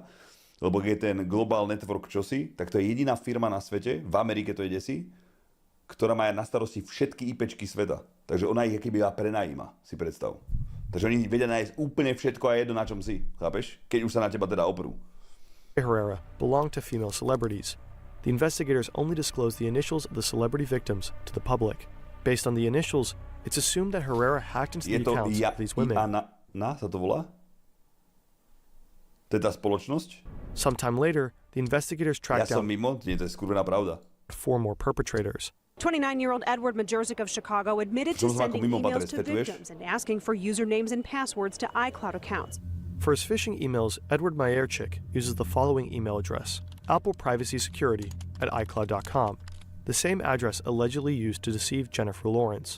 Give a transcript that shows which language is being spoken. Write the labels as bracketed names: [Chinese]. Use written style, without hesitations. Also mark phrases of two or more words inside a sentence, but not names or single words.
[Slovak] Lebo keď je ten Global Network čosi, tak to je jediná firma na svete, v Amerike to je desi, ktorá má na starosti všetky IPčky sveta. Takže ona ich keby prenajíma, si predstav. Takže oni vedia nájsť úplne všetko a jedno, na čom si, chápeš? Keď už sa na teba teda oprú. [English] Herrera belonged to female celebrities. The investigators only disclosed the initials of the celebrity victims to the public. Based on the initials, it's assumed that Herrera hacked into the accounts of these women. [Slovak] Sa to volá? To je tá spoločnosť? [English] Sometime later, the investigators tracked down [Slovak] to je skurvená pravda. [English] 4 more perpetrators. 29-year-old Edward Majorczyk of Chicago admitted to sending emails to victims and asking for usernames and passwords to iCloud accounts. For his phishing emails, Edward Majorczyk uses the following email address: appleprivacysecurity@icloud.com, the same address allegedly used to deceive Jennifer Lawrence.